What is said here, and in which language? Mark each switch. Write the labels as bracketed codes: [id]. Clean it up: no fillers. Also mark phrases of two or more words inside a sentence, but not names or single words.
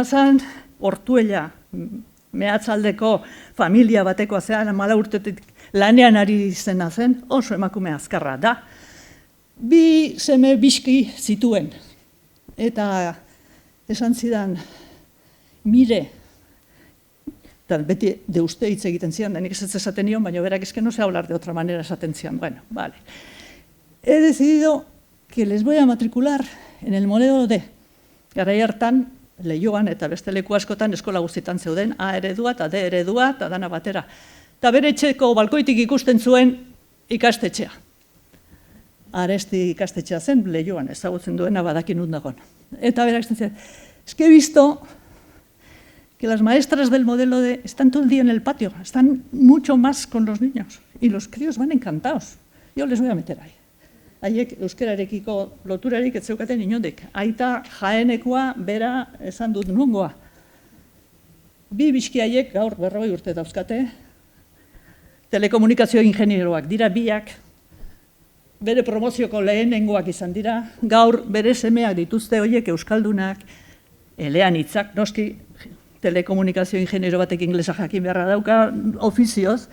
[eu] zen, Ortuella mehatzaldeko familia batekoa zean, 14 urtetik lanean ari zena zen, oso emakume azkarra da. 2 seme biski zituen, eta esan zidan, mire, eta beti de uste hitz egiten zian, da nik ez esaten nion, baina berak eske [es] no sé hablar de otra manera [eu] esaten zian. [es] Bueno, vale. He decidido que les voy a matricular en el modelo D. [eu] Garai hartan, Leioan eta beste leku askotan eskola guztietan zeuden, A eredua eta D eredua eta dana batera. Eta bere etxeko balkoitik ikusten zuen ikastetxea. Aresti ikastetxea zen, Leioan, ezagutzen duena badakin dagoen. Eta berak esaten zian, [es] es que he visto que las maestras del modelo D están todo el día en el patio, están mucho más con los niños, y los críos van encantados. Yo les voy a meter ahí. [eu] Haiek euskararekiko loturarik ez zeukaten inondik. Aita Jaenekoa bera esan dut nungoa. 2 biski haiek gaur 40 urte dauzkate, telekomunikazio ingenieroak dira biak, bere promozioko lehenengoak izan dira, gaur bere semeak dituzte horiek euskaldunak, eleanitzak, noski telekomunikazio ingeniero batek inglesa jakin beharra dauka, ofizioz.